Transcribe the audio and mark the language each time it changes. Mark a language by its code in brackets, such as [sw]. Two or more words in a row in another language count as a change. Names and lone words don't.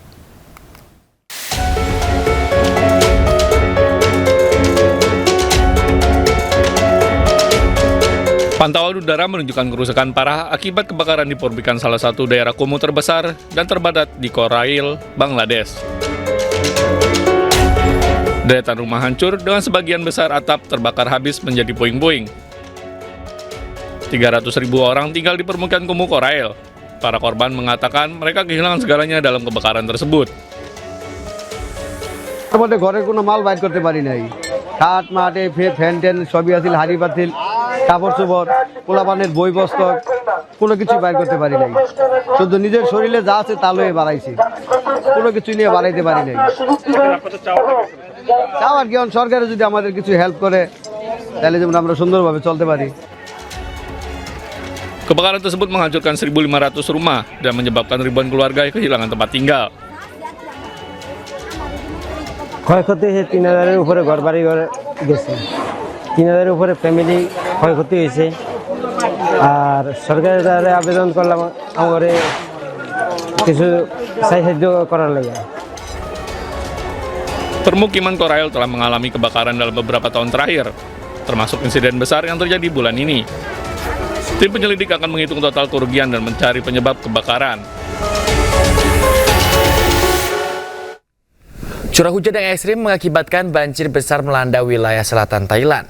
[id] Pantauan udara menunjukkan kerusakan parah akibat kebakaran di permukiman salah satu daerah kumuh terbesar dan terpadat di Korail, Bangladesh. Deretan rumah hancur dengan sebagian besar atap terbakar habis menjadi puing-puing. 300.000 orang tinggal di permukiman kumuh Korail. Para korban mengatakan mereka kehilangan segalanya dalam kebakaran tersebut. [bn] আমাদের ঘরে কোনো মাল বাইর করতে পারি নাই। খাট মাটে ফ্যান টেন সবই আছিল, হাড়ি পাতিল, কাপড় চোপড়, পোলাপানের বই পুস্তক কোনো কিছু বাইর করতে পারি নাই। শুধু নিজের শরীরে যা আছে তা লয়ে বাড়াইছি, কোনো কিছু নিয়ে বাড়াইতে পারি নাই। চাও আর কি, সরকারে যদি আমাদের কিছু হেল্প করে তাহলে যেমন আমরা সুন্দরভাবে চলতে পারি। [id] Kebakaran tersebut menghancurkan 1.500 rumah dan menyebabkan ribuan keluarga kehilangan tempat tinggal. [bn] ক্ষয়ক্ষতি হয়েছে 3,000-এর উপরে ঘরবাড়ি গেছে, 3,000-এর উপরে ফ্যামিলি ক্ষয়ক্ষতি হয়েছে। আর সরকারের দ্বারা আবেদন করলাম আমার কিছু সাহায্য করার লাগে। [id] Permukiman Korail telah mengalami kebakaran dalam beberapa tahun terakhir, termasuk insiden besar yang terjadi bulan ini. Tim penyelidik akan menghitung total kerugian dan mencari penyebab kebakaran. Curah hujan yang ekstrim mengakibatkan banjir besar melanda wilayah selatan Thailand.